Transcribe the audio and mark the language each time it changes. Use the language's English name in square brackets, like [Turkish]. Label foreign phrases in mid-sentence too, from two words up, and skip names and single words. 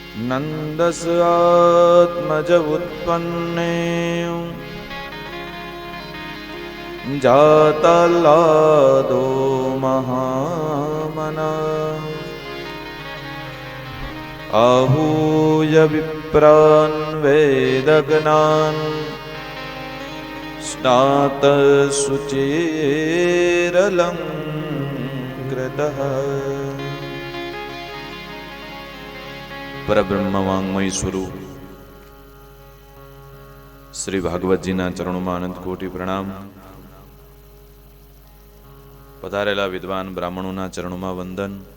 [Sanskrit] નંદસ આત્મજ ઉત્પન્ને જાતલ્લાદો મહામના आहूय विप्रान् वेदज्ञान् स्नात शुचिरलङ्कृतः [Gujarati] પરબ્રહ્મ વાંગમય સ્વરૂપ શ્રી ભાગવતજીના ચરણોમાં અનંત કોટી પ્રણામ. પધારેલા વિદ્વાન બ્રાહ્મણોના ચરણોમાં વંદન.